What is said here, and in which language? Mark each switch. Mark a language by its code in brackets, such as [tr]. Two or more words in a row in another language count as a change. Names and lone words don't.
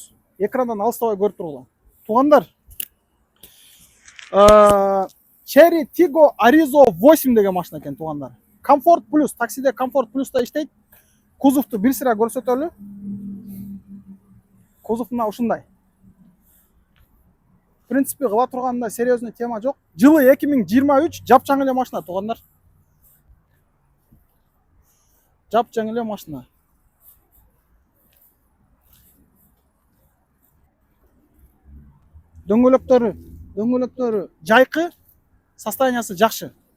[ky] Экрандан алыстабай көрүп тургула. Туугандар, Cherry Tiggo Arizo 8 деген машина экен, туугандар. Комфорт плюс, таксиде Комфорт плюста иштейт. Кузовду бир сыра көрсөтөлү. Кузов мына ушундай. [ru] В принципе, [ky] кыла турганда [ru] серьезный тема [ky] жок. Жылы 2023, жапжаң эле машина, туугандар. Жапжаң эле машина. Дөңгөлөктөрү жайкы, состояниясы жакшы.